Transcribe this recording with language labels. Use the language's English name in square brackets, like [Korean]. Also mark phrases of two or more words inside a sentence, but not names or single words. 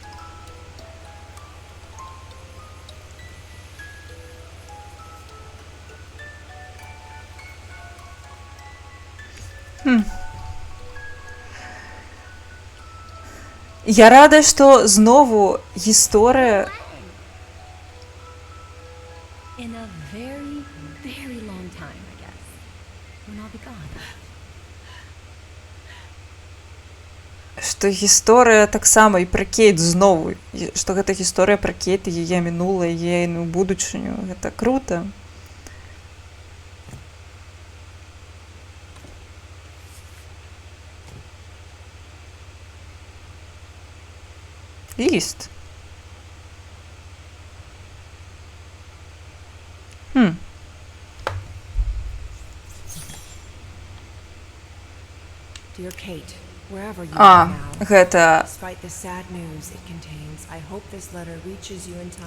[Belarusian] Я рада, што знову гісторыя [English] In a very, very long time, I guess. When I'll be gone. [Belarusian] што гісторыя таксама і пра Кейт знову, што гэта гісторыя пра Кейт і яе мінулае, яе будучыню. Гэта крута. Ліст. [English] Dear Kate, wherever you А, are now, [Belarusian] гэта [English] despite the sad news it contains, I hope this letter reaches you in time.